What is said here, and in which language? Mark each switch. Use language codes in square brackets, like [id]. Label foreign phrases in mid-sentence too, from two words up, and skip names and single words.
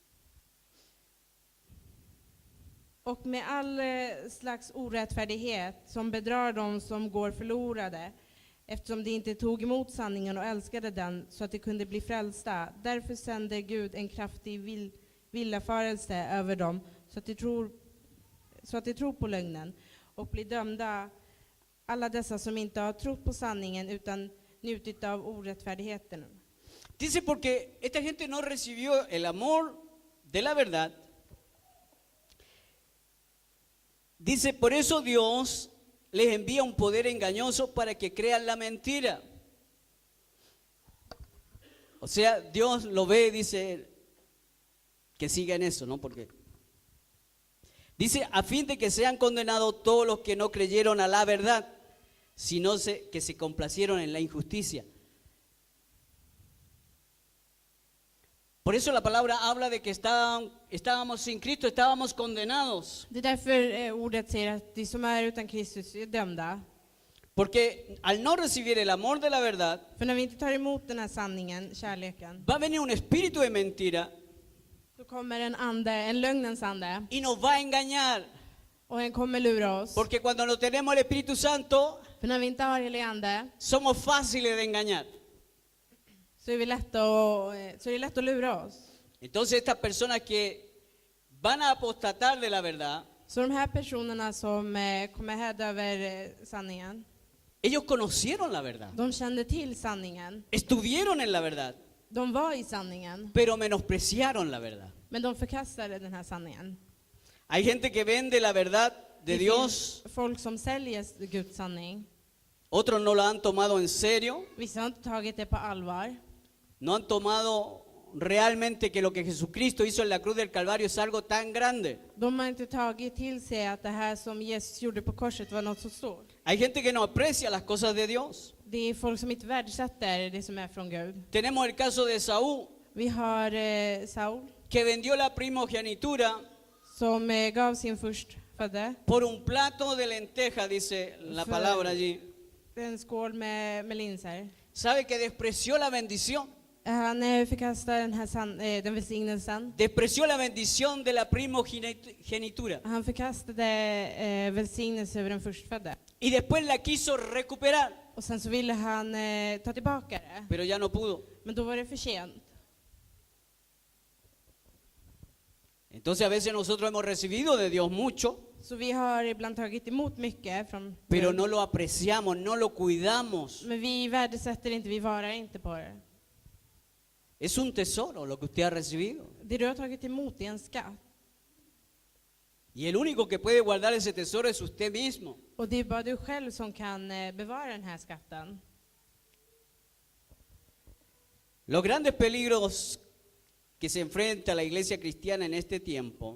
[sv] Och med all slags orättfärdighet som bedrar dem som går förlorade, eftersom de inte tog emot sanningen och älskade den så att de kunde bli frälsta. Därför sänder Gud en kraftig villfarelse över dem så att de tror på lögnen och blir dömda, alla dessa som inte har trott på sanningen utan njutit av orättfärdigheten. [es] Dice porque esta gente no recibió el amor de la verdad. Dice, por eso Dios les envía un poder engañoso para que crean la mentira. O sea, Dios lo ve, dice, que siga en eso, ¿no? Porque dice, a fin de que sean condenados todos los que no creyeron a la verdad, sino que se complacieron en la injusticia. Por eso la palabra habla de que estábamos sin Cristo, estábamos condenados. [sv] Det är därför ordet säger att de som är utan Kristus är dömda. [es] Porque al no recibir el amor de la verdad, [sv] För när vi inte tar emot den här sanningen, kärleken, [es] va a venir un espíritu de mentira [sv] så kommer en ande, en lögnens ande, [es] y nos va a engañar. [sv] och den kommer lura oss. [es] Porque cuando no tenemos el Espíritu Santo, [sv] För när vi inte har helig ande [es] somos fáciles de engañar. [sv] så är det lätt att lura oss. [es] Entonces estas personas que van a apostatar de la verdad, [sv] Så de här personerna som kommer häda över sanningen, [es] ellos conocieron la verdad, [sv] de kände till sanningen. [es] estuvieron en la verdad, [sv] De var i sanningen, [es] pero menospreciaron la verdad. [sv] men de förkastade den här sanningen. [es] Hay gente que vende la verdad de [sv] Det [es] Dios, [sv] finns folk som säljer Guds sanning. [es] otros no la han tomado en serio, [sv] Vissa har inte tagit det på allvar. [es] no han tomado realmente que lo que Jesucristo hizo en la cruz del Calvario es algo tan grande. [sv] De har inte tagit till sig att det här som Jesus gjorde på korset var något så stort. [es] Hay gente que no aprecia las cosas de Dios. [sv] Det är folk som inte värdesätter det som är från Gud. [es] Tenemos el caso de Saúl, [sv] Vi har Saul [es] que vendió la primogenitura [sv] som gav sin förstfödde [es] por un plato de lenteja, dice la palabra allí. [sv] en skål med linser. [es] ¿Sabe que despreció la bendición? [sv] Han förkastade den välsignelsen. [es] Despreció la bendición de la primogenitura. [sv] Han förkastade välsignelse över den förstfödde. [es] Y después la quiso recuperar, [sv] Och sen så ville han ta tillbaka det. [es] pero ya no pudo. [sv] Men då var det för sent. [es] Entonces a veces nosotros hemos recibido de Dios mucho, [sv] Så vi har ibland tagit emot mycket från [es] pero [sv] Gud. [es] no lo apreciamos, no lo cuidamos. [sv] Men vi värdesätter inte, vi varar inte på det. [es] Es un tesoro lo que usted ha recibido. [sv] Det du har tagit emot är en skatt. [es] Y el único que puede guardar ese tesoro es usted mismo. [sv] Och det är bara du själv som kan bevara den här skatten. [es] Los grandes peligros que se enfrenta la iglesia cristiana en este tiempo